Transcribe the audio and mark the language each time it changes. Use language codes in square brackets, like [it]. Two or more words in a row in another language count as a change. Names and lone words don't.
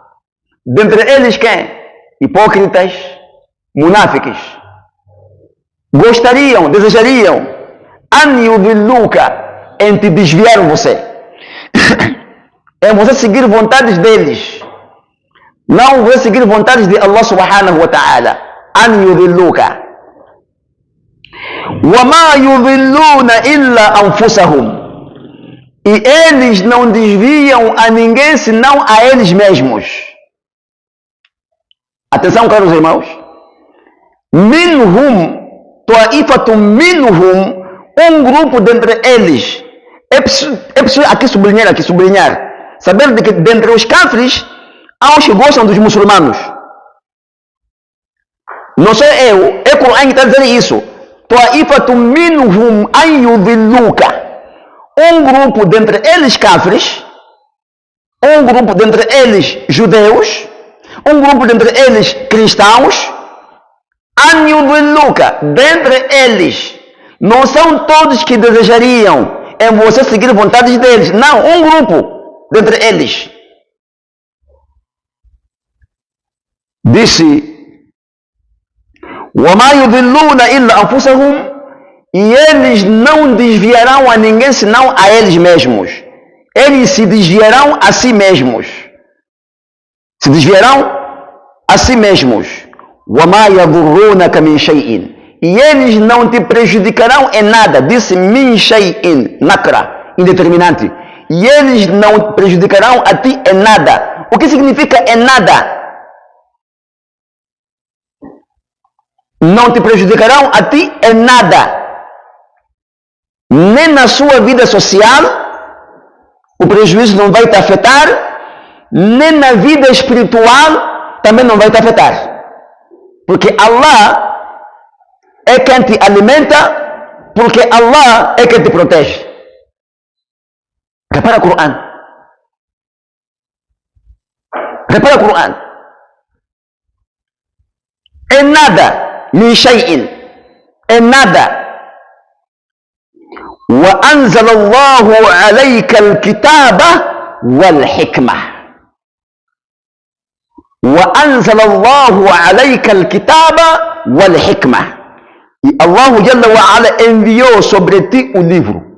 [pt] Dentre eles quem? Hipócritas, munáficos. gostariam, desejariam, [ar] أن يضلوك, [pt] em te desviar você, em você seguir vontades deles, não você seguir vontades de Allah [ar] سبحانه وتعالى, أن يضلوك. وَمَا يُضِلُّونَ إِلَّا أَنفُسَهُمْ, [pt] e eles não desviam a ninguém senão a eles mesmos. Atenção, caros irmãos. [ar] منهم، طائفة منهم, [pt] um grupo dentre eles. É preciso aqui sublinhar. Saber de que dentre os cáfires há os que gostam dos muçulmanos. Não sou eu, é o Corão que está dizendo isso. [ar] طائفة منهم أن يضلوك. [pt] Um grupo dentre eles cáfires, um grupo dentre eles judeus, um grupo dentre eles cristãos, [ar] أن يضلوك, [pt] dentre eles, não são todos que desejariam em você seguir vontades deles, não, um grupo dentre eles. Disse, [ar] وَمَا يُضِلُّونَ إِلَّا أَنفُسَهُمْ, [pt] e eles não desviarão a ninguém senão a eles mesmos. Eles se desviarão a si mesmos. Se desviarão a si mesmos. [ar] وَمَا يَضُرُّونَكَ مِنْ شَيْءٍ, [pt] e eles não te prejudicarão em nada. Disse [ar] من شيء, [pt] nakra, indeterminante. E eles não te prejudicarão a ti em nada. O que significa em nada? Não te prejudicarão a ti em nada. Nem na sua vida social, o prejuízo não vai te afetar, nem na vida espiritual também não vai te afetar. Porque Allah é quem te alimenta, porque Allah é quem te protege. Repara o Corão. Repara o Corão. Em nada, [ar] من شيء, [pt] em nada. [ar] وأنزل الله عليك الكتاب والحكمة. وأنزل الله عليك الكتاب والحكمة. [pt] E Allah [ar] جل وعلا [pt] enviou sobre ti o livro.